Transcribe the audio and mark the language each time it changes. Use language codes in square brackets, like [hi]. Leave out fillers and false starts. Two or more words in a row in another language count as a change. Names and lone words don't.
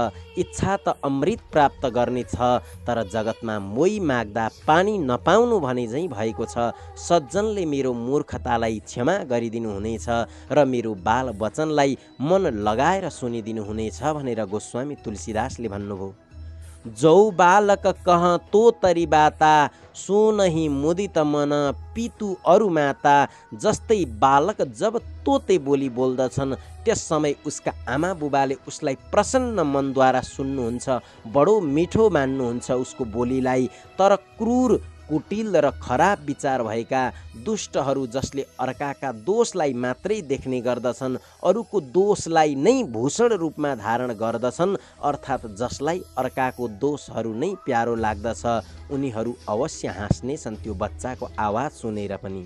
[ne] इच्छा त अमृत प्राप्त गर्ने छ, तर जगतमा मोही माग्दा पानी नपाउनु भने झैँ भएको छ। सज्जनले मेरो मूर्खतालाई क्षमा गरिदिनु हुनेछ र मेरो बाल वचनलाई मन लगाएर सुनिदिनु हुनेछ भनेर गोस्वामी तुलसीदासले भन्नुभयो। [awa] जौ बालक कह तो तरी बाता, सुनहि मुदित मन पितु अरु माता। [ne] जस्तै बालक जब तोते बोली बोल्दछन्, त्यस समय उसका आमा बुबाले उसलाई प्रसन्न मनद्वारा सुन्नुहुन्छ, बडो मिठो मान्नुहुन्छ उसको बोलीलाई। तर क्रूर, कुटिल र खराब विचार भएका दुष्टहरू जसले अर्काका दोषलाई मात्रै देख्ने गर्दछन्, अरूको दोषलाई नै भूषण रूपमा धारण गर्दछन्, अर्थात् जसलाई अर्काको दोषहरू नै प्यारो लाग्दछ, उनीहरू अवश्य हाँस्नेछन् त्यो बच्चाको आवाज सुनेर पनि।